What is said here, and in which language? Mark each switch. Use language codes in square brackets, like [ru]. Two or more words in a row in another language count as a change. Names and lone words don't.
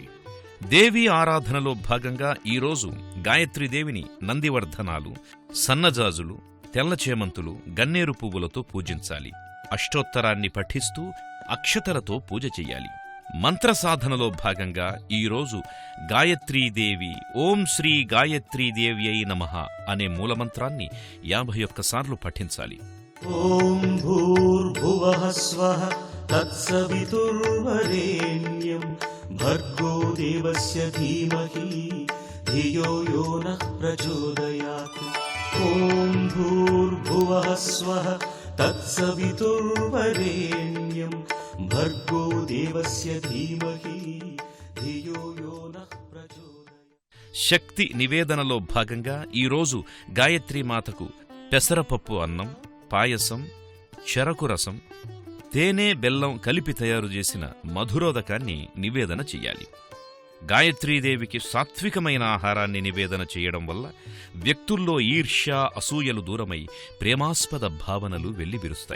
[te] దేవీ ఆరాధనలో భాగంగా ఈరోజు గాయత్రీదేవిని నందివర్ధనాలు, సన్నజాజులు, తెల్లచేమంతులు, గన్నేరు పువ్వులతో పూజించాలి. అష్టోత్తరాన్ని పఠిస్తూ అక్షతలతో పూజ చెయ్యాలి. మంత్రసాధనలో భాగంగా ఈరోజు గాయత్రీదేవి [sa] ఓం శ్రీ గాయత్రీదేవ్యై నమః [te] అనే మూలమంత్రాన్ని 51 సార్లు పఠించాలి. [sa] ॐ भूर्भुवः स्वः तत्सवितुर्वरेण्यं भर्गो देवस्य धीमहि धियो यो नः प्रचोदयात्. ॐ भूर्भुवः स्वः तत्सवितुर्वरेण्यं भर्गो देवस्य धीमहि धियो यो नः प्रचोदयात्. [te] శక్తి నివేదనలో భాగంగా ఈరోజు గాయత్రీమాతకు పెసరపప్పు అన్నం, పాయసం, చెరకు రసం, తేనె, బెల్లం కలిపి తయారు చేసిన మధురోదకాన్ని నివేదన చెయ్యాలి. గాయత్రీదేవికి సాత్వికమైన ఆహారాన్ని నివేదన చేయడం వల్ల వ్యక్తుల్లో ఈర్ష్య, అసూయలు దూరమై ప్రేమాస్పద భావనలు వెల్లివిరుస్తాయి.